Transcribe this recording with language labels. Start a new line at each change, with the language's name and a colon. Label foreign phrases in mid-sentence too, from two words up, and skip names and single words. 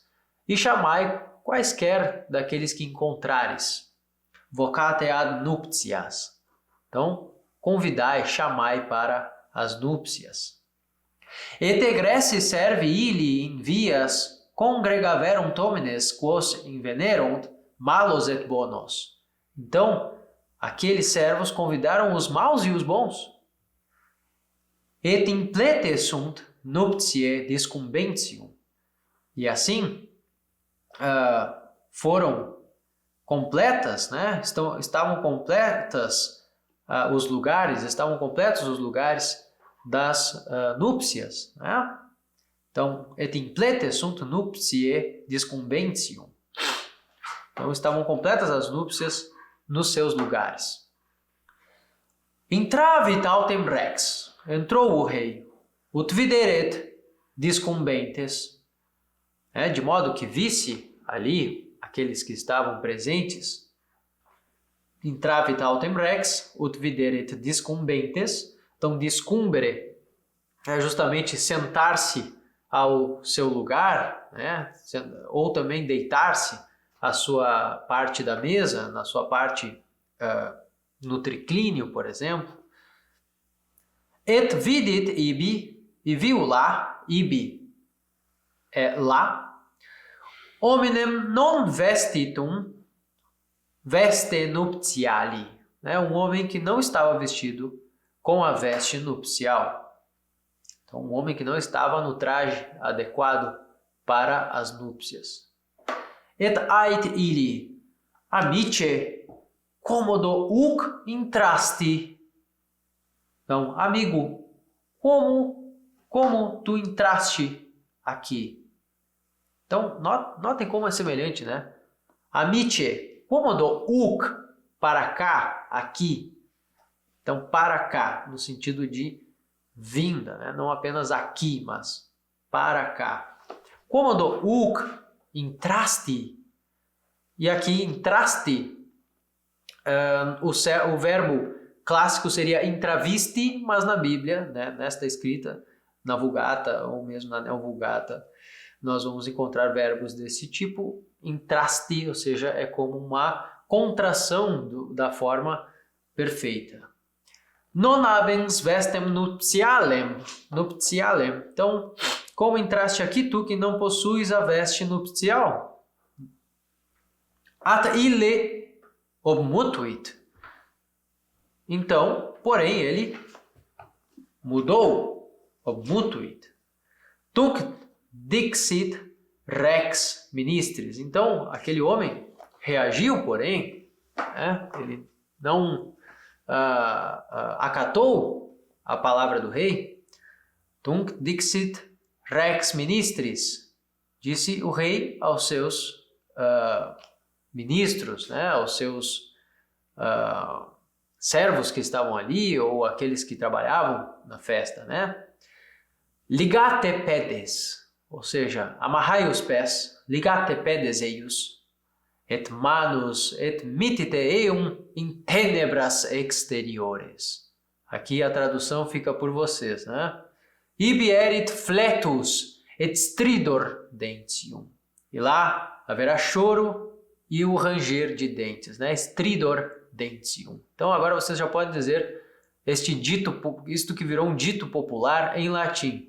Portuguese: E chamai quaisquer daqueles que encontrares.
Latin: Vocate ad nuptias.
Portuguese: Então, convidai, chamai para as núpcias.
Latin: Et egressi servi illi in vias congregaverunt homines quos invenerunt malos et bonos.
Portuguese: Então, aqueles servos convidaram os maus e os bons.
Latin: Et implete sunt nuptiae discumbentium.
Portuguese: E assim, foram completas, né? Estavam completos os lugares das núpcias, né? Então,
Latin: et implete sunt nuptiae discumbentium.
Portuguese: Então, estavam completas as núpcias nos seus lugares.
Latin: Intravit autem rex.
Portuguese: Entrou o rei.
Latin: Ut videret discumbentes.
Portuguese: De modo que visse ali aqueles que estavam presentes.
Latin: Intravit autem rex. Ut videret discumbentes.
Portuguese: Então, discumbere é justamente sentar-se ao seu lugar, né? Ou também deitar-se à sua parte da mesa, na sua parte no triclínio, por exemplo.
Latin: Et vidit ibi,
Portuguese: e viu lá, ibi é lá,
Latin: hominem non vestitum veste nuptiali, né?
Portuguese: Um homem que não estava vestido com a veste nupcial. Então, um homem que não estava no traje adequado para as núpcias.
Latin: Et ait ili, amice, commodo huc intrasti.
Portuguese: Então, amigo, como tu entraste aqui? Então, notem como é semelhante, né?
Latin: Amice, commodo huc,
Portuguese: para cá, aqui. Então, para cá, no sentido de vinda, né? Não apenas aqui, mas para cá.
Latin: Commodo huc intrasti.
Portuguese: E aqui, intraste, o verbo clássico seria intravisti, mas na Bíblia, né, nesta escrita, na Vulgata ou mesmo na Neo-Vulgata, nós vamos encontrar verbos desse tipo. Intraste, ou seja, é como uma contração da forma perfeita.
Latin: Non habens vestem nuptialem.
Portuguese: Então, como entraste aqui, tu que não possuis a veste nupcial?
Latin: At ille obmutuit.
Portuguese: Então, porém, ele mudou.
Latin: Obmutuit. Tunc dixit rex ministris.
Portuguese: Então, aquele homem reagiu, porém, né? Ele não acatou a palavra do rei.
Latin: Tunc dixit rex ministris.
Portuguese: Disse o rei aos seus ministros, né? Aos seus servos que estavam ali, ou aqueles que trabalhavam na festa, né?
Latin: Ligate pedes,
Portuguese: ou seja, amarrai os pés,
Latin: ligate pedes eius, et manus et mittite eum in tenebras exteriores.
Portuguese: Aqui a tradução fica por vocês, né?
Latin: Ibi erit fletus et stridor dentium.
Portuguese: E lá haverá choro e o ranger de dentes, né?
Latin: Stridor dentium.
Portuguese: Então agora vocês já podem dizer isto que virou um dito popular em latim.